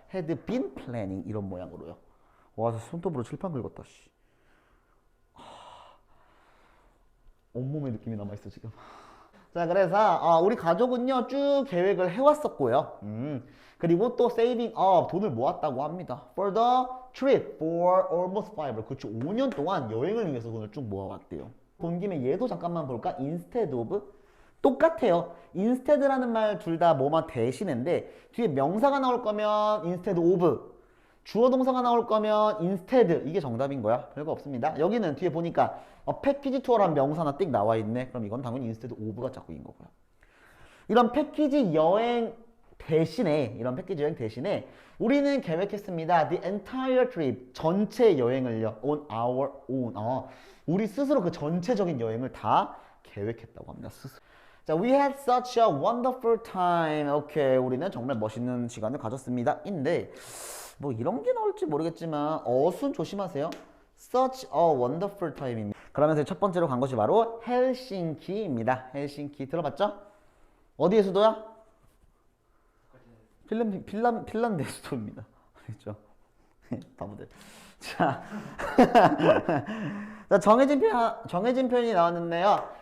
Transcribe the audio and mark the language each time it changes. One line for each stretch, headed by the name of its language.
English: had been planning 이런 모양으로요.
Korean: 와, 손톱으로 칠판 긁었다. 씨. 온몸의 느낌이 남아있어 지금. 자, 그래서 우리 가족은요 쭉 계획을 해왔었고요. 그리고 또 saving up 돈을 모았다고 합니다.
English: For the trip for almost 5 그렇죠.
Korean: 5년 동안 여행을 위해서 돈을 쭉 모아왔대요. 본 김에 얘도 잠깐만 볼까?
English: instead of 똑같아요.
Korean: instead라는 말 둘 다 뭐만 대신인데 뒤에 명사가 나올 거면 instead of 주어 동사가 나올 거면 instead 이게 정답인 거야. 별거 없습니다. 여기는 뒤에 보니까 패키지 투어란 명사나 띡 나와 있네. 그럼 이건 당연히 instead of가 짝꿍인 거고요. 이런 패키지 여행 대신에 우리는 계획했습니다.
English: The entire trip 전체 여행을요. On our own.
Korean: 우리 스스로 그 전체적인 여행을 다 계획했다고 합니다. 스스로.
English: 자, we had such a wonderful time.
Korean: 오케이, 우리는 정말 멋있는 시간을 가졌습니다. 인데 뭐 이런 게 나올지 모르겠지만 어순 조심하세요.
English: Such a wonderful time입니다.
Korean: 그러면서 첫 번째로 간 것이 바로 헬싱키입니다. 헬싱키 들어봤죠? 어디의 수도야? 핀란드의 수도입니다. 알겠죠? 바보들. 자, 자 정해진 표현이 나왔는데요.